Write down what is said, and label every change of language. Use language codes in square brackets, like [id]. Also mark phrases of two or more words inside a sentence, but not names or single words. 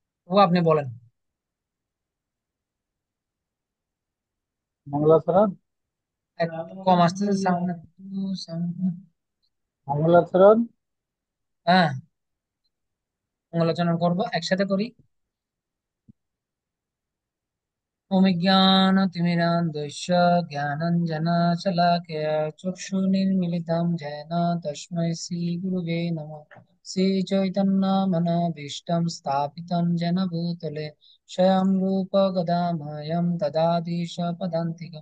[bn] ও আপনি বলেন। মঙ্গলাচরণ। একটু কম আসতেছে সাউন্ড, একটু সাউন্ড। মঙ্গলাচরণ। হ্যাঁ, মঙ্গলাচরণ করবো, একসাথে করি। [sa] ओमिज्ञानतिमिरान्धस्य ज्ञानञ्जनशलाकया चक्षुर्निमीलितं येन तस्मै श्रीगुरुवे नमः। श्रीचैतन्यमनोभीष्टं स्थापितं येन भूतले स्वयं रूप गदामयं ददाति स्वपदान्तिकं।